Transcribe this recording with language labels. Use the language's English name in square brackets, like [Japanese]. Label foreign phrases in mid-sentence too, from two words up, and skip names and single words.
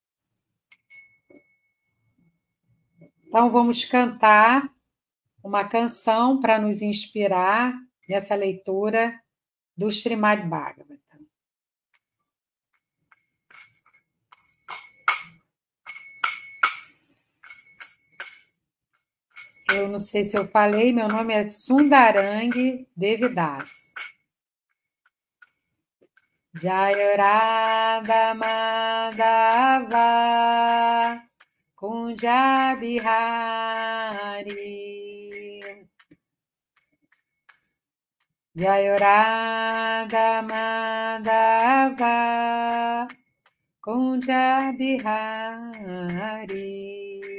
[Portuguese] Então, vamos cantar uma canção para nos inspirar nessa leitura do Srimad Bhagavatam. Eu não sei se eu falei, meu nome é Sundarang Devidas. [Sanskrit] Jaya Radha Madhava Kunja Bihari. Jaya Radha Madhava Kunja Bihari.